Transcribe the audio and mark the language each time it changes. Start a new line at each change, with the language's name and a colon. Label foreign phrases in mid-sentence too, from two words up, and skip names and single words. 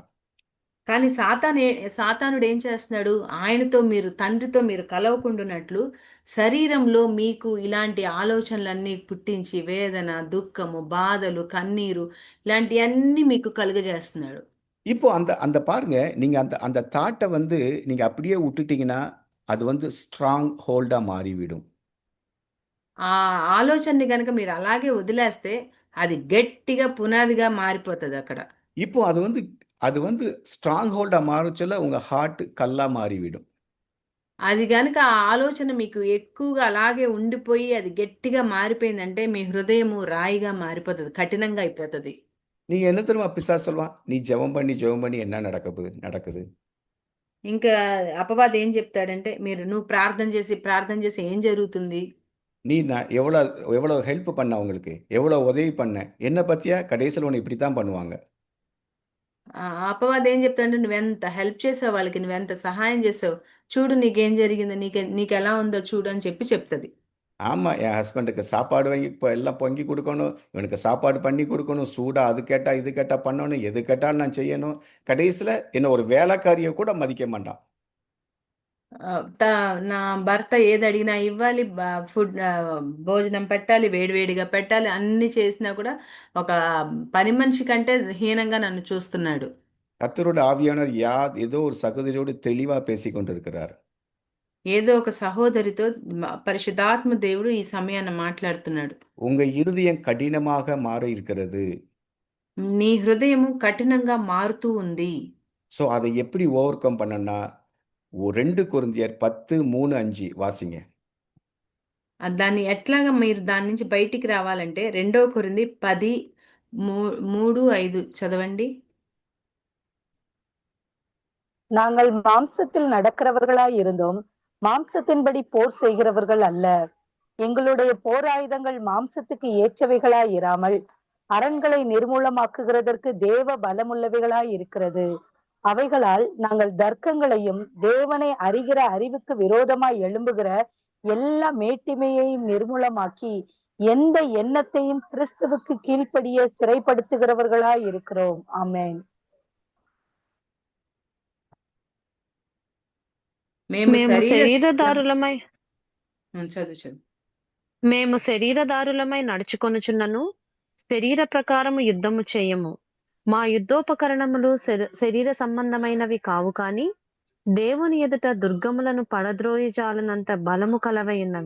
Telugu: కానీ సాతానుడు ఏం చేస్తున్నాడు? తండ్రితో మీరు కలవకుండునట్లు శరీరంలో మీకు ఇలాంటి ఆలోచనలన్నీ పుట్టించి వేదన, దుఃఖము, బాధలు, కన్నీరు ఇలాంటియన్నీ మీకు కలుగజేస్తున్నాడు.
Tamil: இப்போ அந்த அந்த பாருங்க, நீங்க அந்த அந்த தாட்ட வந்து நீங்க அப்படியே விட்டுட்டீங்கன்னா, அது வந்து
English: strong holda
Tamil: மாறிவிடும்.
Telugu: ఆ ఆలోచనని గనక మీరు అలాగే వదిలేస్తే అది గట్టిగా పునాదిగా మారిపోతదక్కడ.
Tamil: இப்போ அது வந்து
English: strong holda
Tamil: மாறச்சொல்ல உங்க ஹார்ட் கல்லா மாறிவிடும்.
Telugu: అది గనక ఆ ఆలోచన మీకు ఎక్కువగా అలాగే ఉండిపోయి అది గట్టిగా మారిపోయిందంటే మీ హృదయము రాయిగా మారిపోతది. కఠినంగా అయిపోతది.
Tamil: நீங்க என்ன தெரியுமா பிசாசு சொல்லுவான்? நீ ஜெபம் பண்ணி, ஜெபம் பண்ணி என்ன நடக்குது?
Telugu: ఇంకా అపవాది ఏం చెప్తాడంటే, నువ్వు ప్రార్థన చేసి ఏం జరుగుతుంది?
Tamil: நான் எவ்வளோ எவ்வளோ ஹெல்ப் பண்ண அவங்களுக்கு, எவ்வளோ உதவி பண்ண, என்ன பத்தியா கடைசியில் உன்னை இப்படி தான் பண்ணுவாங்க.
Telugu: అపవాది ఏం చెప్తాడంటే నువ్వెంత హెల్ప్ చేసావు వాళ్ళకి, నువ్వెంత సహాయం చేసావు, చూడు నీకేం జరిగిందో, నీకెలా ఉందో చూడు అని చెప్పి చెప్తుంది.
Tamil: ஆமா, என் ஹஸ்பண்டுக்கு சாப்பாடு வாங்கி இப்போ எல்லாம் பொங்கி கொடுக்கணும், இவனுக்கு சாப்பாடு பண்ணி கொடுக்கணும், சூடா அது கேட்டா இது கேட்டா பண்ணணும், எது கேட்டாலும் நான் செய்யணும். கடைசியில் என்ன ஒரு வேலைக்காரியை கூட மதிக்க மாட்டான்.
Telugu: ఆ, నా భర్త ఏది అడిగినా ఇవ్వాలి, భోజనం పెట్టాలి, వేడివేడిగా పెట్టాలి, అన్ని చేసినా కూడా ఒక పని మనిషి కంటే హీనంగా నన్ను చూస్తున్నాడు.
Tamil: கர்த்தரோட ஆவியானவர் ஏதோ ஒரு சகோதரியோடு தெளிவா பேசி கொண்டிருக்கிறார்.
Telugu: ఏదో ఒక సహోదరితో పరిశుద్ధాత్మ దేవుడు ఈ సమయాన్ని మాట్లాడుతున్నాడు.
Tamil: உங்க இருதயம் கடினமாக மாற இருக்கிறது.
Telugu: నీ హృదయము కఠినంగా మారుతూ ఉంది.
Tamil: ஸோ அதை எப்படி
English: over come
Tamil: பண்ணனா, 2 கொரிந்தியர் 10:3-5 வாசிங்க.
Telugu: దాన్ని ఎట్లాగా మీరు దాని నుంచి బయటికి రావాలంటే 2 కొరింథీ 10:3-5 చదవండి.
Tamil: நாங்கள் மாம்சத்தில் நடக்கிறவர்களாய் இருந்தோம், மாம்சத்தின்படி போர் செய்கிறவர்கள் அல்ல. எங்களுடைய போராயுதங்கள் மாம்சத்துக்கு ஏற்றவைகளாய் இராமல் அரண்களை நிர்மூலமாக்குகிறதற்கு தேவ பலமுள்ளவைகளாய் இருக்கிறது. அவைகளால் நாங்கள் தர்க்கங்களையும் தேவனை அறிகிற அறிவுக்கு விரோதமாய் எழும்புகிற எல்லா மேட்டிமையையும் நிர்மூலமாக்கி எந்த எண்ணத்தையும் கிறிஸ்துவுக்கு கீழ்ப்படிய சிறைப்படுத்துகிறவர்களாய் இருக்கிறோம். ஆமென்.
Telugu: మేము మేము శరీరదారులమై చదువు మేము శరీరదారులమై నడుచుకొనుచున్నను శరీర ప్రకారము యుద్ధము చేయము. మా యుద్ధోపకరణములు శరీర సంబంధమైనవి కావు కాని దేవుని ఎదుట దుర్గములను పడద్రోయజాలనంత బలము కలవై ఉన్నవి.